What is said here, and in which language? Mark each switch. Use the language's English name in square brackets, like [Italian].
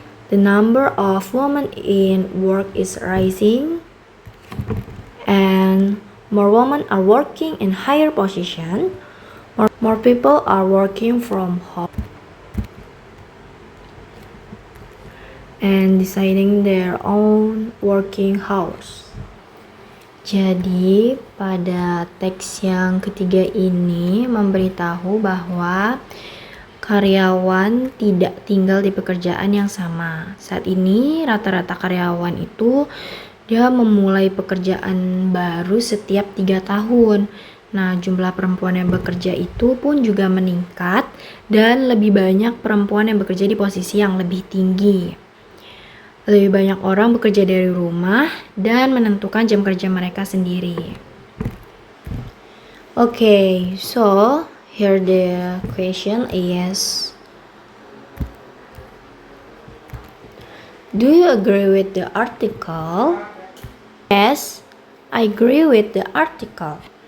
[English] The number of women in work is rising, and more women are working in higher position. More people are working from home and deciding their own working hours. [Indonesian] Jadi pada teks yang ketiga ini memberitahu bahwa karyawan tidak tinggal di pekerjaan yang sama. Saat ini rata-rata karyawan itu dia memulai pekerjaan baru setiap 3 tahun. Nah, jumlah perempuan yang bekerja itu pun juga meningkat dan lebih banyak perempuan yang bekerja di posisi yang lebih tinggi. Lebih banyak orang bekerja dari rumah dan menentukan jam kerja mereka sendiri. [English] Okay, so here the question is, do you agree with the article? Yes, I agree with the article.